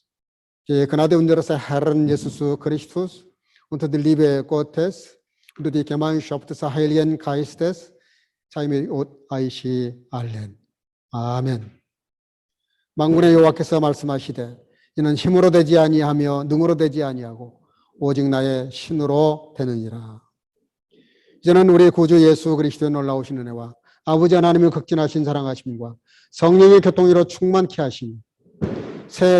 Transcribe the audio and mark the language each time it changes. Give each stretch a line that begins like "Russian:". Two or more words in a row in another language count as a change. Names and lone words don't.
German: Die Gnade unseres Herrn Jesus Christus und die Liebe Gottes und die Gemeinschaft des Heiligen Geistes sei mit euch allen.
Korean: 아멘. 만군의 여호와께서 말씀하시되 이는 힘으로 되지 아니하며 능으로 되지 아니하고 오직 나의 신으로 되느니라. 이제는 우리 구주 예수 그리스도의 놀라우신 은혜와 아버지 하나님의 극진하신 사랑하심과 성령의 교통으로 충만케 하심, 새해